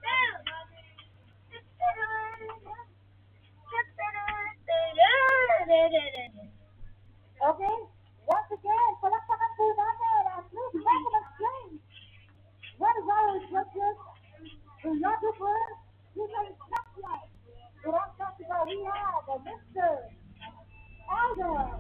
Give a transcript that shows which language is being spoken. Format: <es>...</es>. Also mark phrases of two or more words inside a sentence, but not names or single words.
<en>Okay, once again,</en> <tl>palakpakan po natin at</tl> <en>please welcome and one of our judges, videographer, human spotlight. Durang Festival, we have Mr. Aldo.</en>